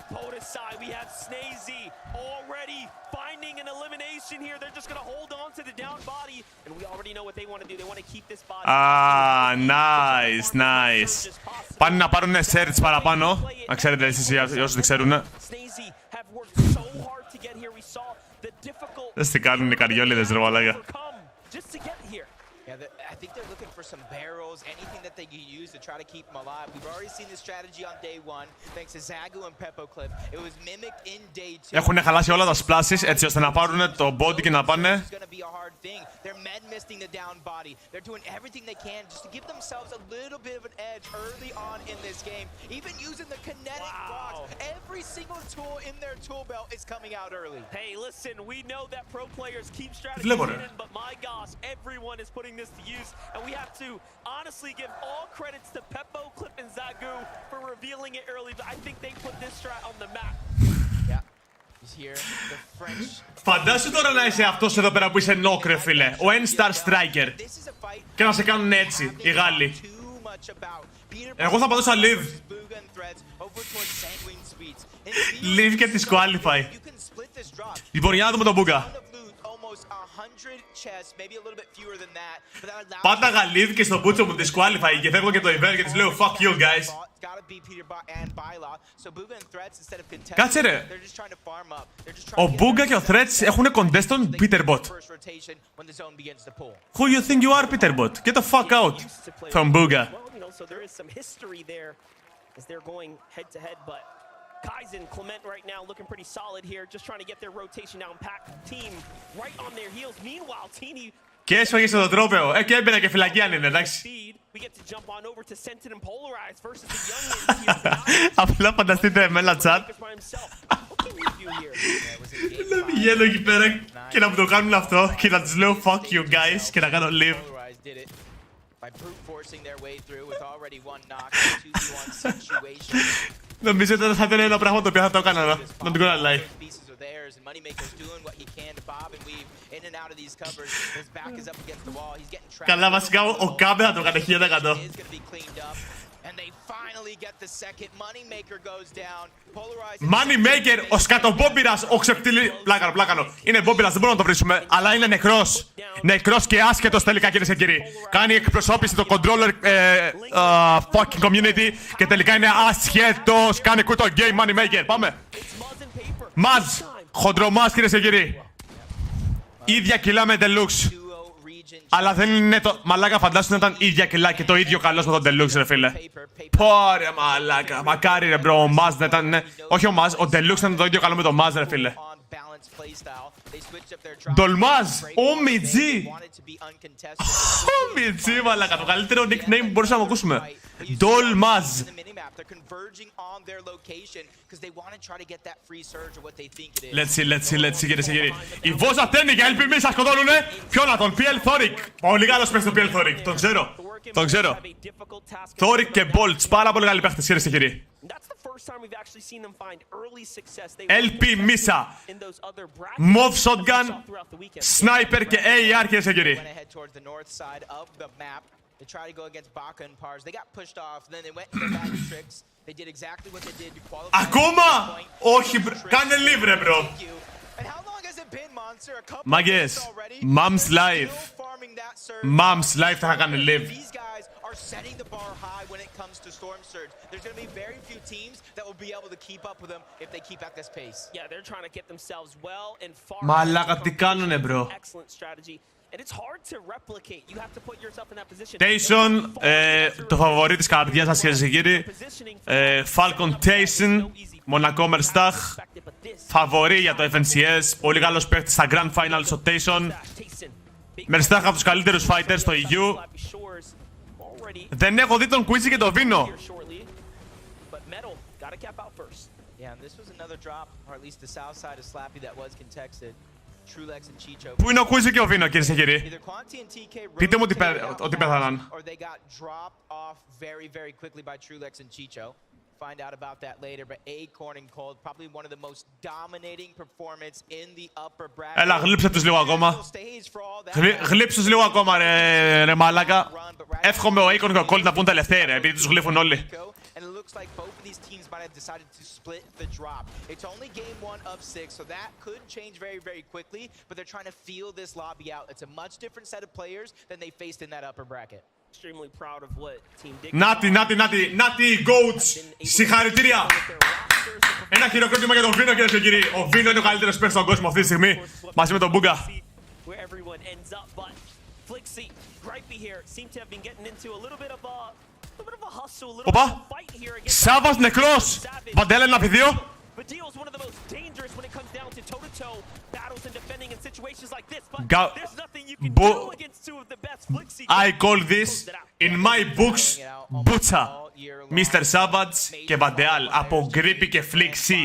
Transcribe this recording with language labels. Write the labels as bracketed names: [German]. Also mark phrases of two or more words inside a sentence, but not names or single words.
[English] Nice. [Greek] Πάνε να πάρουν search παραπάνω. Να ξέρετε εσείς για όσους δεν ξέρουν. Δεν τι κάνουν οι καριόλιδες ρε μαλάκα. [English] I think they're looking for some barrels, anything that they can use to try to keep them alive. We've already seen this strategy on day 1, thanks to Zagu and Peppo Clip. It was mimicked in day 2. [Greek] Έχουν χαλάσει όλα τα splashes έτσι ώστε να πάρουν το body και να πάνε. [English] They're med-misting the down body. They're doing everything they can just to give themselves a little bit of an edge early on in this game. Even using the kinetic box. Every single tool in their tool belt is coming out early. Hey, listen, we know that pro players keep strategies hidden, but my gosh, everyone is putting this to use. And we have to honestly give all credits to Peppo, Clip, and Zagu for revealing it early, but I think they put this strat on the map. Yeah. He's here. The French. [Greek] Φαντάσου τώρα να είσαι αυτός εδώ πέρα που είσαι knock ρε φίλε, ο N-Star Striker. Και να σε κάνουν έτσι οι Γάλλοι. Εγώ θα πατούσα Live. Live και disqualify. Λοιπόν, για να δούμε τον Μπούγκα. Πάταγα Live και στο μπούτσο μου disqualify και φεύγω και το event και της λέω [English] fuck you guys. [Greek] Κάτσε ρε. Ο Μπούγκα και ο Threats έχουν κοντές τον Peterbot. [English] Who you think you are, Peterbot? Get the fuck out from Booga. So there is some history there as they're going head to head, but Kaizen, Clement right now looking pretty solid here, just trying to get their rotation down. Pack team right on their heels. Meanwhile, Teeny. [Greek] Και έσφαγε στο τρόπαιο. Και έμπαινε και φυλακή αν είναι, εντάξει. Απλά φανταστείτε εμένα chat. Να πηγαίνω εκεί πέρα και να μου το κάνουν αυτό και να τους λέω [English] fuck you guys [Greek] και να κάνω live. Νομίζω ότι θα ήταν ένα πράγμα το οποίο θα το έκανα, να την κάνω live. Καλά, βασικά ο Κάμπε θα το έκανε 1000%. Moneymaker, ο σκατομπόμπυρας, ο ξεπτυλί... Πλάκανο. Είναι μπόμπυρας, δεν μπορούμε να το βρίσκουμε, αλλά είναι νεκρός. Νεκρός και άσχετος τελικά, κυρίες και κύριοι. Κάνει εκπροσώπηση το [English] controller fucking community [Greek] και τελικά είναι άσχετος. Κάνει κουτό game Moneymaker. Πάμε. Μάζ, χοντρομάς, κυρίες και κύριοι. Ίδια κιλά με Deluxe. Αλλά δεν είναι το... Μαλάκα, φαντάσου να ήταν ίδια κιλά και το ίδιο καλός με τον Deluxe, ρε φίλε. Πόρε μαλάκα. Μακάρι ρε μπρο, ο Μάζ να ήταν... Όχι ο Μάζ, ο Deluxe να ήταν το ίδιο καλό με τον Μάζ, ρε φίλε. Ντολμάζ, ο Μιτζί. Ο Μιτζί, μαλάκα, το καλύτερο nickname που μπορούσαμε να ακούσουμε. Ντολμάζ. [English] Let's see, [Greek] κυρίες και κύριοι. Η Βόζα Τέννη για LPM σας σκοτώνουνε. Ποιο να τον, PL Thoric. Πολύ καλός παίχτης το PL Thoric, τον ξέρω. Thoric και Bolts, πάρα πολύ καλοί παίχτες, κυρίες και κύριοι. LP Misa, Mov Shotgun, Sniper και AR, κυρίες και κύριοι. [English] They tried to go against Baka and Pars. They got pushed off, and then they went into their bag of tricks. They did exactly what they did to qualify. [Greek] Ακόμα! Όχι, κάνε live ρε bro. Μάγκες, Mom's Life. Mom's Life θα κάνει live. [English] are setting the bar high when it comes to Storm Surge. There's going to be very few teams that will be able to keep up with them if they keep at this pace. Yeah, they're trying to get themselves well and far. [Greek] Μαλάκα τι κάνουνε, bro. [English] Excellent strategy. And it's hard to replicate. You have to put yourself in that position. [Greek] Tayson, το φαβορί της καρδιάς σας, κυρίες και κύριοι. Falcon Tayson, Μονακό Μερστάχ. Φαβορί για το FNCS. Πολύ καλός παίκτης στα Grand Finals ο Tayson. Μερστάχ από τους καλύτερους fighters στο EU. Δεν έχω δει τον Quizzy και τον Vino. [English] Yeah, and this was another drop, or at least the south side of Slappy that was contested. Trulex and Chicho. [Greek] Πού είναι ο Quizzy και ο Vino, κυρίες και κύριοι? Πείτε μου ότι πέθαναν. [English] Or they got dropped off very, very quickly by Trulex and Chicho. Find out about that later, but Acorn and Cold probably one of the most dominating performance in the upper bracket. [Greek] Έλα, γλύψε τους λίγο ακόμα. Γλύψε τους λίγο ακόμα, ρε μαλάκα. Εύχομαι ο Acorn και ο Cold να πούν τελευταίοι, ρε, επειδή τους γλύφουν όλοι. [English] And it looks like both of these teams might have decided to split the drop. It's only game 1 of 6, so that could change very, very quickly, but they're trying to feel this lobby out. It's a much different set of players than they faced in that upper bracket. Extremely proud of what Team Dick. [Greek] Νάτι, goats. Συγχαρητήρια. Ένα χειροκρότημα για τον Vino, κυρίες και κύριοι. Ο Vino είναι ο καλύτερος παίκτης στον κόσμο αυτή τη στιγμή, μαζί με τον Booga. Οπα! Σάββας νεκρός! Βαντέλα 1v2. [English] I call this in my books Butcha. [Greek] Mr. Savage και Βαντεάλ από Grippy και Flixi.